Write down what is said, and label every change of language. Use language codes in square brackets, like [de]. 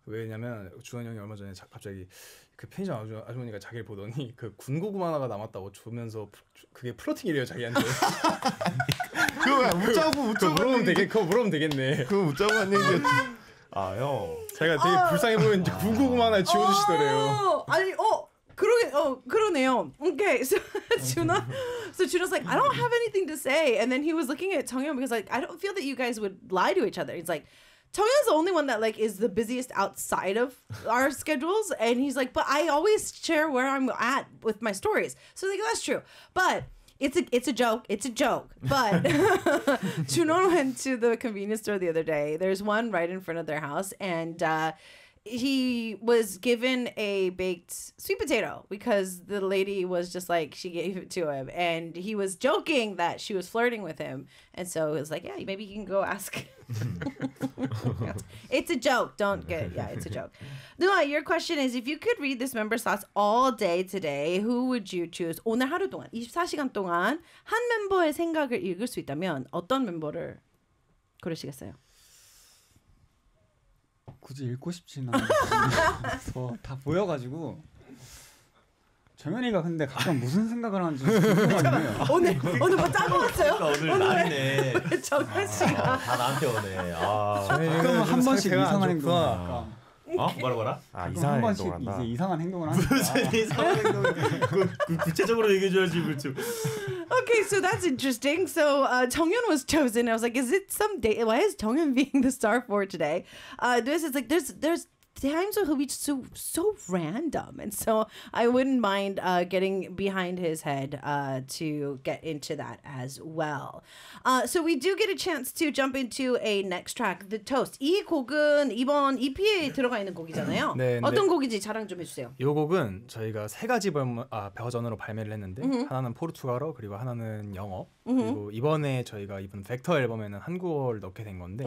[ko] 왜냐면 주원 형이 얼마 전에 갑자기 그 편의점 아주머니가 자기를 보더니 그 군고구마 하나가 남았다고 주면서 그게 플러팅이래요 자기한테. 그거 물어보면 되겠네. 그거 웃자고 한 얘기. 아 형. 제가 되게 불쌍해 보이는데 군고구마 하나 지워주시더래요. 아니 그러네요. [en] Okay, so Juno's like, I don't have anything to say, and then he was looking at 정현 because like I don't feel that you guys would lie to each other. He's like, 정현's the only one that like is the busiest outside of our schedules, and he's like, but I always share where I'm at with my stories. So like that's true, but. It's a joke. But Juno went to the convenience store the other day. There's one right in front of their house. And he was given a baked sweet potato because the lady was just like, she gave it to him. And he was joking that she was flirting with him. And so it was like, yeah, maybe you can go ask. It's a joke. Don't get it. Yeah, it's a joke. Noah, your question is, if you could read this member's thoughts all day today, who would you choose? [ko] 오늘 하루 동안, 24시간 동안 한 멤버의 생각을 읽을 수 있다면 어떤 멤버를 고르시겠어요? 굳이 읽고 싶지는 않아서 다 보여가지고 정현이가 근데 가끔 무슨 생각을 하는지 궁금하네요. 오늘 뭐 짜먹었어요? 오늘 난리네. 정현 씨가 다 나한테 오네. 아, 가끔 한 번씩 이상한 행동을 할까? 뭐라? 아, 이상한 행동을 한다. 이제 이상한 행동을 한다. 무슨 이상한 행동을? 구체적으로 얘기해줘야지, 불쭉. [en] Okay, so that's interesting. So Jonghyun was chosen. I was like, is it some day? Why is Jonghyun being the star for today? This is like, there's times where he'll be so random. And so I wouldn't mind getting behind his head to get into that as well. So we do get a chance to jump into a next track, The Toast. [ko] 이 곡은 이번 EP에 들어가 있는 곡이잖아요. 네, 어떤 곡인지 자랑 좀 해주세요. 이 곡은 저희가 세 가지 버전으로 발매를 했는데 mm-hmm. 하나는 포르투갈어, 그리고 하나는 영어. Mm-hmm. 그리고 이번에 저희가 이번 벡터 앨범에는 한국어를 넣게 된 건데